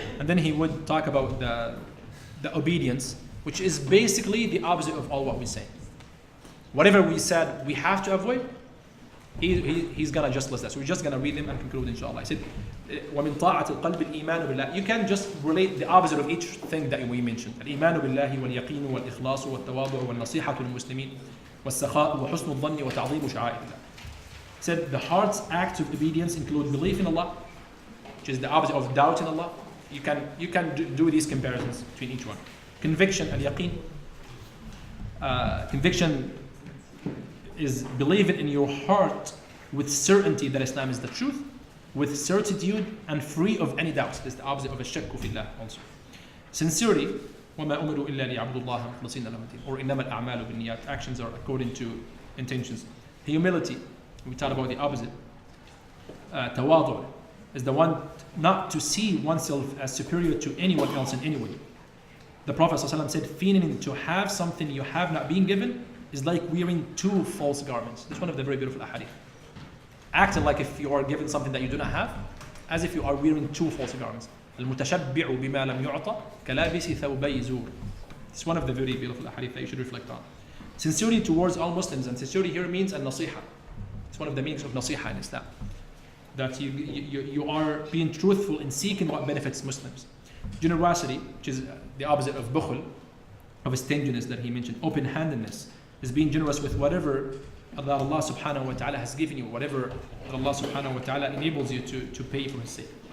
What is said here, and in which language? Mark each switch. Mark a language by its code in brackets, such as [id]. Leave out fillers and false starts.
[en] And then he would talk about the obedience, which is basically the opposite of all what we say. Whatever we said we have to avoid, he's gonna just list that. So we're just gonna read them and conclude inshallah. He said, [ar] وَمِن طَاعَةِ الْقَلْبِ الْإِيمَانُ بِاللَّهِ. [en] You can just relate the opposite of each thing that we mentioned. [ar] الإيمان بالله واليقين والإخلاص والتواضع والنصيحة للمسلمين والسخاء وحسن الظن وتعظيم شعائر الله. [en] He said the heart's acts of obedience include belief in Allah, which is the opposite of doubt in Allah. You can do these comparisons between each one. Conviction and yaqeen. Conviction is believing in your heart with certainty that Islam is the truth, with certitude and free of any doubts. This is the opposite of [ar] الشك في الله [en] also. [ar] Sincerity, وَمَا أُمِرُوا إِلَّا لِيَعْبُدُوا اللَّهَ مُخْلِصِينَ لَهُ الدِّينَ, or إِنَّمَا الْأَعْمَالُ بِالنِّيَّاتِ. [en] Actions are according to intentions. Humility, we talked about the opposite. Tawadu is the one not to see oneself as superior to anyone else in any way. The Prophet ﷺ said, feigning to have something you have not been given is like wearing two false garments. This is one of the very beautiful ahadith. Acting like if you are given something that you do not have, as if you are wearing two false garments. [ar] المتشبع بما لم يعطى كلابس ثوبي زور. [en] It's one of the very beautiful ahadith that you should reflect on. Sincerity towards all Muslims, and sincerity here means an-nasiha. It's one of the meanings of nasiha in Islam. That you are being truthful in seeking what benefits Muslims. Generosity, which is the opposite of bukhl, of stinginess that he mentioned, open-handedness, is being generous with whatever that Allah subhanahu wa ta'ala has given you, whatever that Allah subhanahu wa ta'ala enables you to pay for his sake.